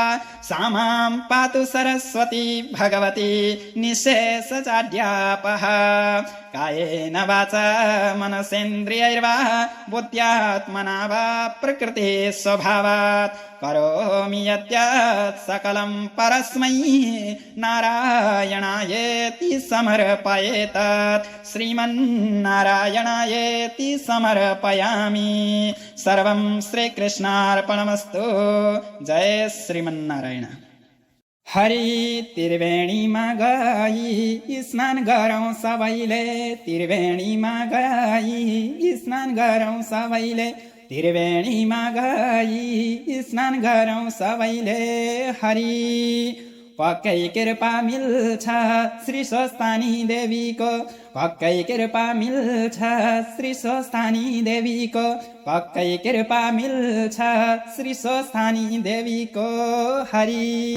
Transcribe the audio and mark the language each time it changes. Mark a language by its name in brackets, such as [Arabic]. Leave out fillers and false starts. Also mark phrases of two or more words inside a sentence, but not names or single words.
[Sanskrit] सा मां पातु सरस्वती भगवती निःशेषचाड्यापः कायेन वाचा मनसेन्द्रियैर्वा बुद्ध्यात्मना वा प्रकृते स्वभावात् करोमि यद्यत् सकलं परस्मै नारायणायेति समर्पयेतत् श्रीमन्नारायणायेति समर्पयामि सर्वं श्रीकृष्णार्पणमस्तु जय श्रीमन्नारायण। [Nepali] हरि त्रिवेणीमा गई स्नान गरौँ सबैले त्रिवेणीमा गई स्नान गरौँ सबैले त्रिवेणीमा गई स्नान गरौँ सबैले हरि पक्कै कृपा मिल्छ श्री स्वस्तानी देवीको पक्कै कृपा मिल्छ श्री स्वस्तानी देवीको पक्कै कृपा मिल्छ श्री स्वस्तानी देवीको हरि।